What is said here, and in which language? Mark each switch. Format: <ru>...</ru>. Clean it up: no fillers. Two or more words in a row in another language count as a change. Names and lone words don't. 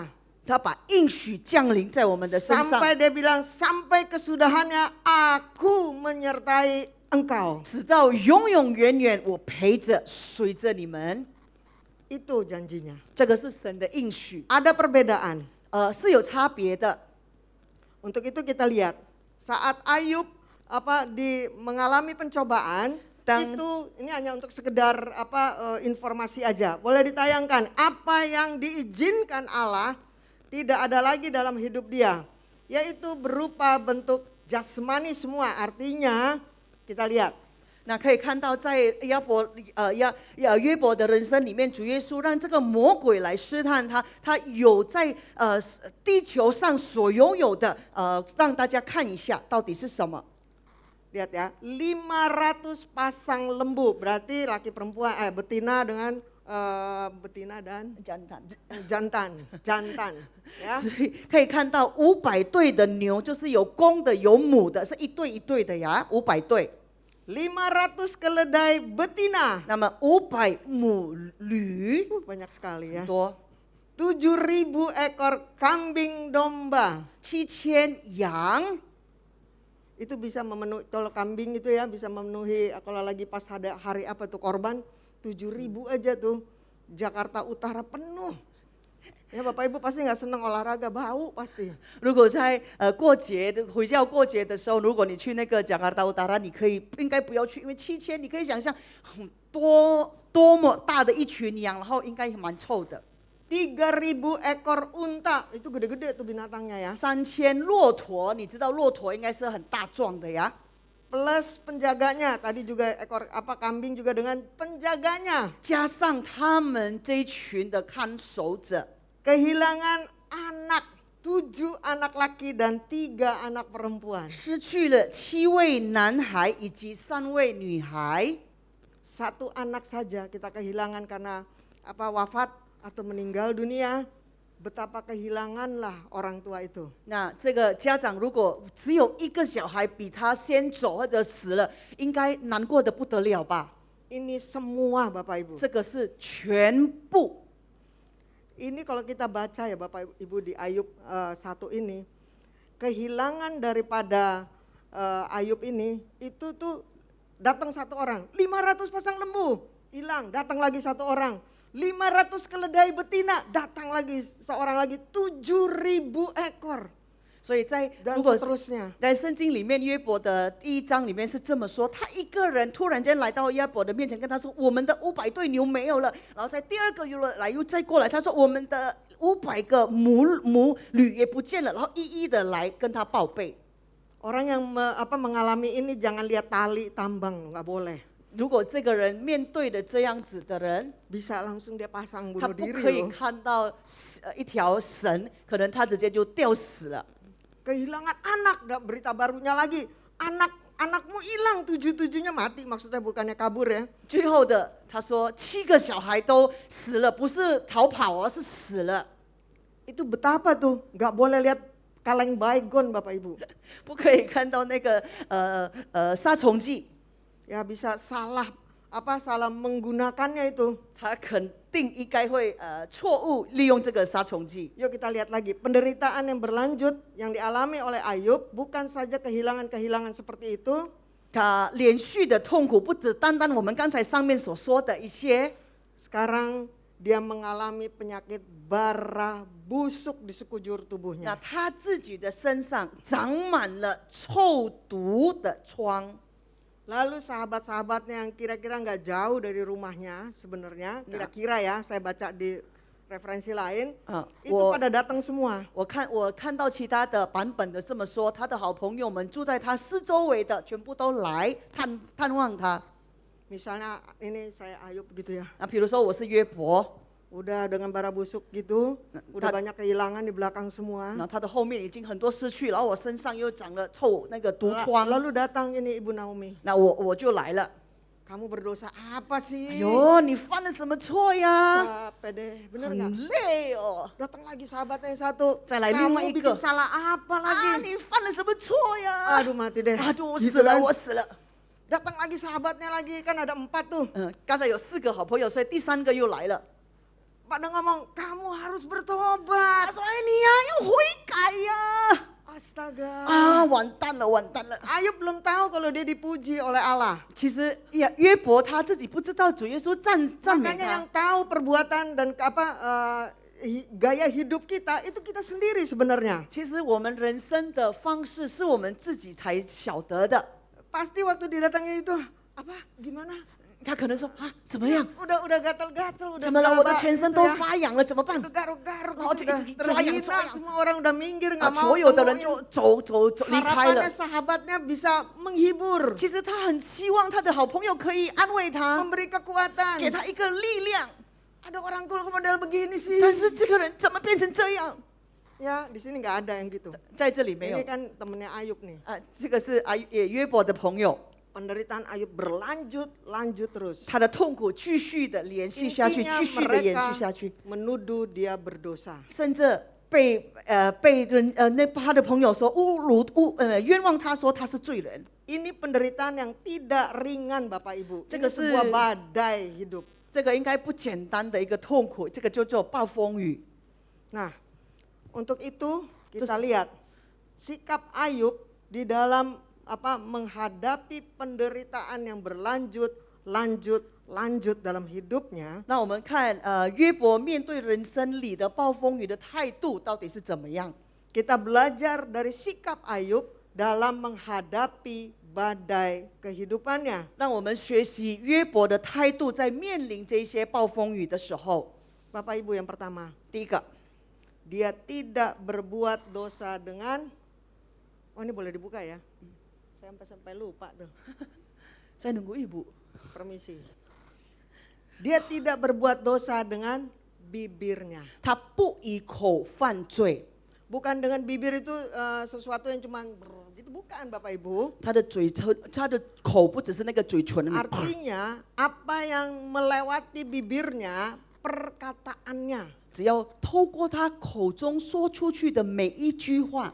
<zh>他把应许降临在我们的身上，</zh> <id>Sampai dia bilang, sampai kesudahannya aku menyertai engkau.</id> <zh>直到永永远远，我陪着随着你们。</zh> <id>Itu janjinya.</id> <zh>这个是神的应许，</zh> <id>Ada perbedaan.</id> <zh>是有差别的。</zh> <id>Untuk itu kita lihat, saat Ayub mengalami pencobaan, Itu ini hanya untuk sekedar informasi aja. Boleh ditayangkan apa yang diizinkan Allah tidak ada lagi dalam hidup dia, yaitu berupa bentuk jasmani semua. Artinya kita lihat</id> <zh>那可以看到，在约伯的人生里面，主耶稣让这个魔鬼来试探他，他有在地球上所拥有的让大家看一下到底是什么。</zh> <id>Lihat ya, 500 pasang lembu, berarti laki perempuan, betina dengan betina dan jantan, ya.</id> <zh>所以可以看到500对的牛，就是有公的有母的，是一对一对的呀，500对。</zh> <id>500 keledai betina,</id> <zh>那么500母驴，</zh> <id>banyak sekali ya.</id> <zh>多</zh> <id>7.000 ekor kambing domba.</id> <zh>7000羊。</zh> <id>Itu bisa memenuhi, kalau kambing itu ya bisa memenuhi, kalau lagi pas ada hari apa tuh korban, 7.000 aja tuh. Jakarta Utara penuh. Ya Bapak Ibu pasti nggak senang olahraga, bau pasti.</id> <zh>如果在过节回教过节的时候，如果你去那个加卡达乌达拉，你可以应该不要去，因为7000，你可以想象多么大的一群羊，然后应该蛮臭的。</zh> <id>3.000 ekor unta, itu gede-gede tuh binatangnya ya.</id> <zh>3000 骆驼，你知道骆驼应该是很大壮的呀。</zh> <id>Plus penjaganya, tadi juga ekor kambing juga dengan penjaganya.</id> <zh>加上他们这一群的看守者，</zh> <id>Kehilangan anak, 7 anak laki dan 3 anak perempuan.</id> <zh>失去了7位男孩以及3位女孩。</zh> <id>1 anak saja kita kehilangan karena wafat atau meninggal dunia. Betapa kehilanganlah orang tua itu.</id> <zh>那这个家长如果只有一个小孩比他先走或者死了，应该难过的不得了吧？</zh> <id>Ini semua Bapak Ibu.</id> <zh>这个是全部。</zh> <id>Ini kalau kita baca ya Bapak Ibu di Ayub 1 ini, kehilangan daripada Ayub ini, itu tuh datang 1 orang, 500 pasang lembu, hilang, datang lagi 1 orang, 500 keledai betina, datang lagi seorang lagi, 7.000 ekor.</id> <zh>所以在</zh> <id>Dan</id> <zh>如果</zh> <id>seterusnya.</id> <zh>在圣经里面约伯的第1章里面是这么说，他一个人突然间来到约伯的面前，跟他说：“我们的500对牛没有了。” 然后在第2个又再过来，他说：“我们的500个母驴也不见了。” 然后一一的来跟他报备。</zh> <id>Orang yang mengalami ini jangan lihat tali tambang, nggak boleh.</id> <zh>如果这个人面对的这样子的人，</zh> <id>Bisa langsung dia pasang</id> <zh>他</zh> <id>bunuh</id> <zh>不</zh> <id>diri</id> <zh>可以</zh> <id>loh.</id> <zh>看到一条绳，可能他直接就吊死了。</zh> <id>Kehilangan anak, berita barunya lagi, anakmu hilang, 7-7-nya mati, maksudnya bukannya kabur ya.</id> <zh>最后的他说7个小孩都死了，不是逃跑哦，是死了。</zh> <id>Itu betapa tuh, nggak boleh lihat kaleng baygon Bapak Ibu.</id> <zh>不可以看到那个杀虫剂，</zh> <id>Ya bisa salah menggunakannya itu.</id> <zh>他肯定应该会错误利用这个杀虫剂。</zh> <id>Yuk kita lihat lagi, penderitaan yang berlanjut yang dialami oleh Ayub bukan saja kehilangan-kehilangan seperti itu.</id> <zh>他连续的痛苦不只单单我们刚才上面所说的一些，</zh> <id>Sekarang dia mengalami penyakit bara busuk di sekujur</id> <zh>那</zh> <id>tubuhnya.</id> <zh>他自己的身上长满了臭毒的疮。</zh> <id>Lalu sahabat-sahabatnya yang kira-kira nggak jauh dari rumahnya sebenarnya, kira-kira ya, saya baca di referensi lain, itu pada datang semua.</id> <zh>我看到其他的版本的这么说，他的好朋友们住在他四周围的，全部都来探望他。</zh> <id>Misalnya ini saya Ayub gitu ya,</id> <zh>那比如说我是约伯，</zh> <id>udah dengan bara busuk gitu, udah banyak kehilangan di belakang semua.</id> <zh>然后他的后面已经很多失去，然后我身上又长了那个毒疮，</zh> <id>Lalu datang ini Ibu Naomi,</id> <zh>那我就来了。</zh> <id>kamu berdosa apa</id> <zh>哎</zh> <id>sih?</id> <zh>呦，你犯了什么错呀？</zh> <id>Capek deh, bener nggak?</id> <zh>很累哦。</zh> <id>Datang lagi sahabatnya yang satu,</id> <zh>再来另外</zh> <id>kamu</id> <zh>一</zh> <id>bikin</id> <zh>个，</zh> <id>salah apa</id> <zh>啊，</zh> <id>lagi?</id> <zh>你犯了什么错呀？</zh> <id>Aduh mati deh.</id> <zh>啊，我</zh> <id>Gitu</id> <zh>死了，</zh> <id>kan?</id> <zh>我死了。</zh> <id>Datang lagi sahabatnya lagi, kan ada 4 tuh.</id> <zh>刚才有4个好朋友，所以第3个又来了。</zh> <id>Pada ngomong, kamu harus bertobat.</id> <zh>他说：“哎，你呀，要悔改呀！”</zh> <id>Astaga.</id> <zh>啊，完蛋了，完蛋了。</zh> <id>Ayub belum tahu kalau dia dipuji oleh Allah.</id> <zh>其实约伯他自己不知道主耶稣赞美</zh> <id>Makanya</id> <zh>他</zh> <id>yang，tahu perbuatan dan gaya hidup kita itu kita sendiri sebenarnya.</id> <zh>其实我们人生的方式是我们自己才晓得的。</zh> <id>Pasti waktu didatangi itu, apa gimana?</id> <zh>他可能说啊，怎么样？</zh> <id>Udah gatal-gatal, udah</id> <zh>怎么了？</zh> <id>segala</id> <zh>我的全身</zh> <id>gitu</id> <zh>都</zh> <id>ya.</id> <zh>发痒了，怎么办？</zh> <id>Udah garuk-garuk, Oh, gitu, itu udah terayang, terhina, terayang. semua orang udah minggir</id> <zh>啊，</zh> <id>nggak mau</id> <zh>所有的人</zh> <id>temuin.</id> <zh>就离开了</zh> <id>Harapannya。sahabatnya bisa menghibur,</id> <zh>其实他很希望他的好朋友可以安慰他，</zh> <id>memberi kekuatan.</id> <zh>给他一个力量。</zh> <id>Ada orang kok model begini sih.</id> <zh>但是这个人怎么变成这样？</zh> <id>Ya di sini nggak ada yang gitu.</id> <zh>在这里没有</zh> <id>Ini。kan temennya Ayub nih.</id> <zh>这个是约伯的朋友，</zh> <id>Penderitaan Ayub lanjut terus.</id> <zh>他的痛苦继续的延续下去，</zh> <id>Intinya</id> <zh>继续的延</zh> <id>mereka</id> <zh>续下去，</zh> <id>menuduh dia berdosa.</id> <zh>甚至被人他的朋友说冤枉他说他是罪人。</zh> <id>Ini penderitaan yang tidak ringan Bapak Ibu. Ini Ini sebuah badai hidup.</id> <zh>这个应该不简单的一个痛苦，这个叫做暴风雨。</zh> <id>Nah, untuk itu kita lihat sikap Ayub di dalam menghadapi penderitaan yang lanjut dalam hidupnya.</id> <zh>那我们看约伯面对人生里的暴风雨的态度到底是怎么样？</zh> <id>Kita belajar dari sikap Ayub dalam menghadapi badai kehidupannya.</id> <zh>让我们学习约伯的态度，在面临这些暴风雨的时候。</zh> <id>Bapak Ibu yang pertama,</id> <zh>第一个，</zh> <id>dia tidak berbuat dosa dengan, oh ini boleh dibuka ya? Saya sampai lupa tuh, 再nunggu ibu。 permisi. Dia tidak berbuat dosa dengan bibirnya.</id> <zh>他不以口犯罪，</zh> <id>Bukan dengan bibir itu sesuatu yang cuma gitu, bukan Bapak Ibu.</id> <zh>他的口不只是那个嘴唇。</zh> <id>Artinya apa yang melewati bibirnya, perkataannya.</id> <zh>只要透过他口中说出去的每一句话。</zh>